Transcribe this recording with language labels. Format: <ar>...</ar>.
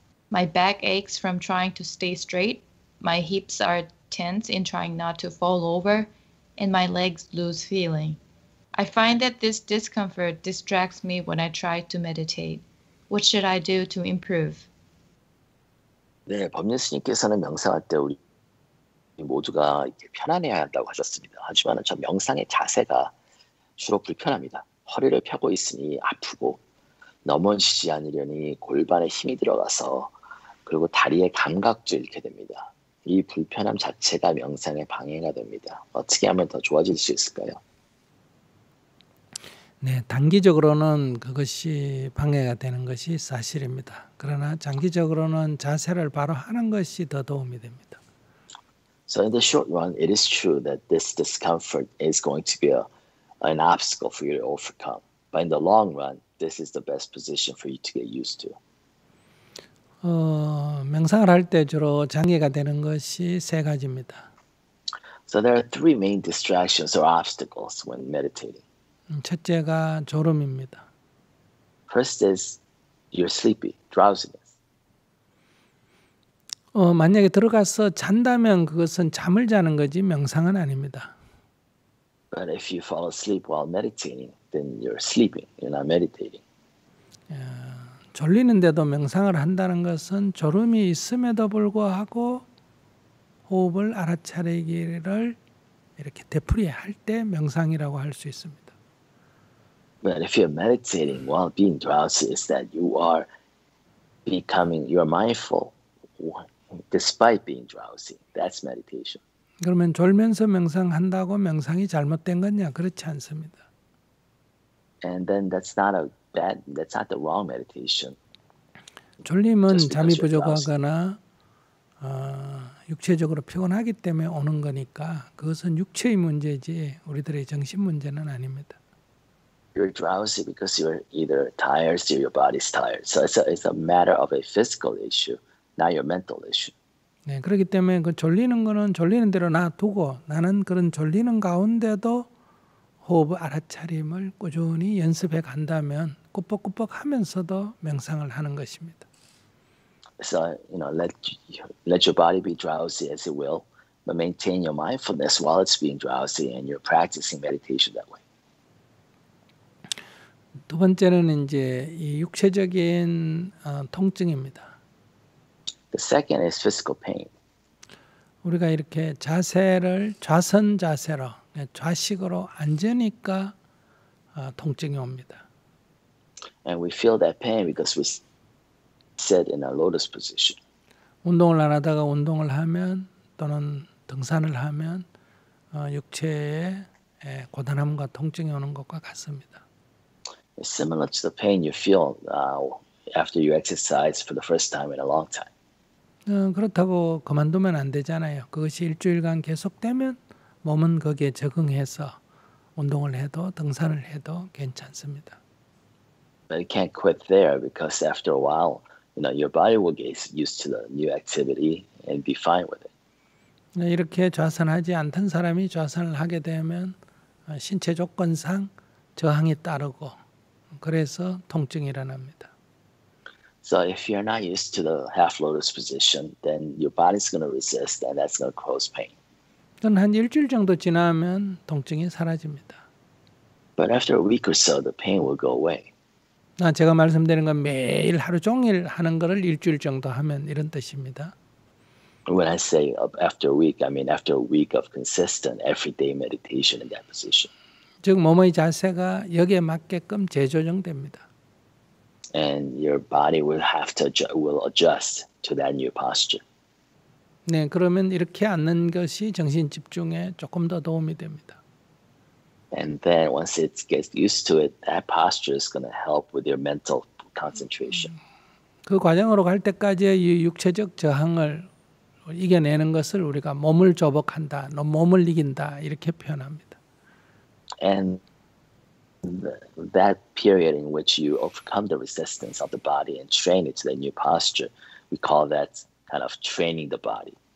<en>My back aches from trying to stay straight, my hips are tense in trying not to fall over, and my legs lose feeling. I find that this discomfort distracts me when I try to meditate. What should I do to improve?</en> <ko>네, 법륜 스님께서는 명상할 때 우리 모두가 이렇게 편안해야 한다고 하셨습니다. 하지만 저 명상의 자세가 주로 불편합니다. 허리를 펴고 있으니 아프고 넘어지지 않으려니 골반에 힘이 들어가서 그리고 다리의 감각도 잃게 됩니다. 이 불편함 자체가 명상에 방해가 됩니다. 어떻게 하면 더 좋아질 수 있을까요? 네, 단기적으로는 그것이 방해가 되는 것이 사실입니다. 그러나 장기적으로는 자세를 바로 하는 것이 더 도움이 됩니다.</ko> <en>So in the short run, it is true that this discomfort is going to be an obstacle for you to overcome. But in the long run, this is the best position for you to get used to.</en> <ko>명상을 할 때 주로 장애가 되는 것이 세 가지입니다.</ko> <en>So there are three main distractions or obstacles when meditating.</en> <ko>첫째가 졸음입니다.</ko> <en>First is you're sleepy, drowsiness.</en> <ko>만약에 들어가서 잔다면 그것은 잠을 자는 거지 명상은 아닙니다.</ko> <en>But if you fall asleep while meditating, then you're sleeping, you're not meditating.</en> <ko>졸리는데도 명상을 한다는 것은 졸음이 있음에도 불구하고 호흡을 알아차리기를 이렇게 되풀이할 때 명상이라고 할 수 있습니다.</ko> <en>But if you're meditating while being drowsy, is that you are mindful despite being drowsy. That's meditation.</en> <ko>그러면 졸면서 명상한다고 명상이 잘못된 거냐? 그렇지 않습니다.</ko> <en>And then that's not the wrong meditation.</en> <ko>졸림은 잠이 부족하거나 육체적으로 피곤하기 때문에 오는 거니까 그것은 육체의 문제지 우리들의 정신 문제는 아닙니다.</ko> <en>You're drowsy because you're either tired or your body's tired. So it's a matter of a physical issue, not your mental issue.</en> <ko>네, 그렇기 때문에 그 졸리는 거는 졸리는 대로 놔두고 나는 그런 졸리는 가운데도 호흡 알아차림을 꾸준히 연습해 간다면 꾸벅꾸벅 하면서도 명상을 하는 것입니다.</ko> <en>So let your body be drowsy as it will, but maintain your mindfulness while it's being drowsy, and you're practicing meditation that way.</en> <ko>두 번째는 이제 이 육체적인 통증입니다.</ko> <en>The second is physical pain.</en> <ko>우리가 이렇게 자세를 좌선 자세로 좌식으로 앉으니까 통증이 옵니다.</ko> <en>And we feel that pain because we sit in a lotus position.</en> <ko>운동을 안 하다가 운동을 하면 또는 등산을 하면 육체에 고단함과 통증이 오는 것과 같습니다.</ko> <en>It's similar to the pain you feel after you exercise for the first time in a long time.</en> <ko>그렇다고 그만두면 안 되잖아요. 그것이 일주일간 계속되면 몸은 거기에 적응해서 운동을 해도 등산을 해도 괜찮습니다.</ko> <en>But you can't quit there because after a while, your body will get used to the new activity and be fine with it.</en> <ko>이렇게 좌선하지 않던 사람이 좌선을 하게 되면 신체 조건상 저항이 따르고 그래서 통증이 일어납니다.</ko> <en>So if you're not used to the half lotus position, then your body's going to resist, and that's going to cause pain.</en> <ko>한 일주일 정도 지나면 통증이 사라집니다.</ko> <en>But after a week or so, the pain will go away.</en> <ko>제가 말씀드리는 건 매일 하루 종일 하는 것을 일주일 정도 하면 이런 뜻입니다.</ko> <en>When I say after a week, I mean after a week of consistent, everyday meditation in that position.</en> <ko>즉 몸의 자세가 여기에 맞게끔 재조정됩니다.</ko> <en>And your body will adjust to that new posture.</en> <ko>네, 그러면 이렇게 앉는 것이 정신 집중에 조금 더 도움이 됩니다.</ko> <en>And then once it gets used to it, that posture is going to help with your mental concentration.</en> <ko>그 과정으로 갈 때까지의 이 육체적 저항을 이겨내는 것을 우리가 몸을 조복한다, 몸을 이긴다 이렇게 표현합니다.</ko> <en>And that period in which you overcome the resistance of the body and train it to the new posture, we call that kind of training the body.</en>